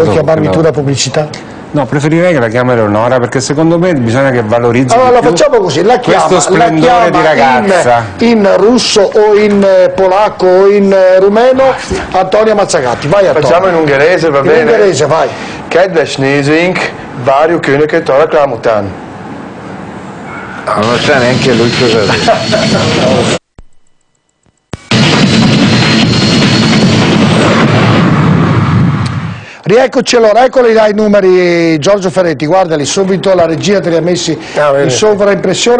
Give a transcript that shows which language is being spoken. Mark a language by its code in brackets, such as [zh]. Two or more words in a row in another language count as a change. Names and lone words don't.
[it] Puoi chiamarmi tu la pubblicità? No, preferirei che la chiami Eleonora perché secondo me bisogna che valorizzi allora la facciamo così, la chiama, questo splendore di ragazza in russo o in polacco o in rumeno Antonia Mazzagatti, vai Antonia. Facciamo in ungherese, va bene? In ungherese, vai. [hu] Kedves nézőink, várjuk Önöket a reklám után. [it] Non sa neanche lui cosa dice. Rieccoci allora, eccoli là i numeri Giorgio Ferretti, guardali subito, la regia te li ha messi in sovraimpressione.